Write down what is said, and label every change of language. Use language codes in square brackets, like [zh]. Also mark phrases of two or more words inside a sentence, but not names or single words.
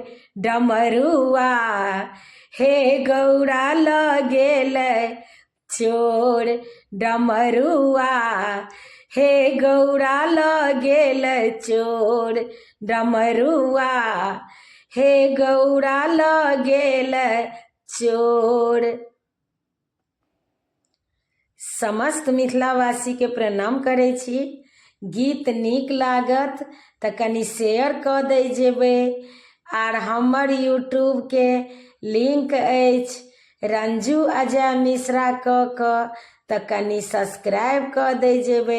[mai] डमरुआ हे गौरा लगेल चोर। डमरुआ हे गौरा लगेल चोर। डमरुआ हे गौरा लगेल चोर। समस्त मिथिलावासी के प्रणाम करै छी। गीत नीक लागत तऽ कनि शेयर कऽ दै जेबै। आर हमर यूट्यूब के लिंक अछि रंजू अजय मिश्रा कऽ तऽ कनि सब्सक्राइब कऽ दै जेबै।